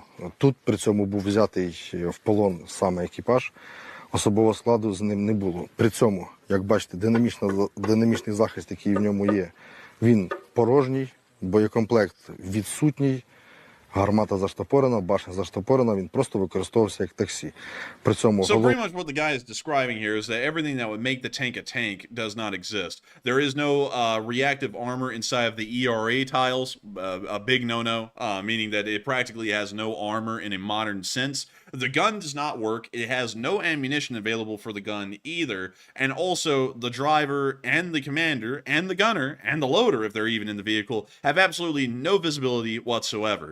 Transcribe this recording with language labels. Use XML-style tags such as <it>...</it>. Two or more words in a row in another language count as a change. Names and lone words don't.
<uk>Тут при цьому був взятий в полон саме екіпаж. Особового складу з ним не було. При цьому, як бачите, динамічний захист, який в ньому є, він порожній, боєкомплект відсутній, гармата заштопорена, башня заштопорена, він просто використовувався як таксі. При цьому</uk> <en>So pretty much what the guy is describing here is that everything that would make the tank a tank does not exist. There is no reactive armor inside of the ERA tiles, a big no-no, meaning that it practically has no armor in a modern sense. The gun does not work. It has no ammunition available for the gun either. And also, the driver and the commander and the gunner and the loader, if they're even in the vehicle, have absolutely no visibility whatsoever.</en>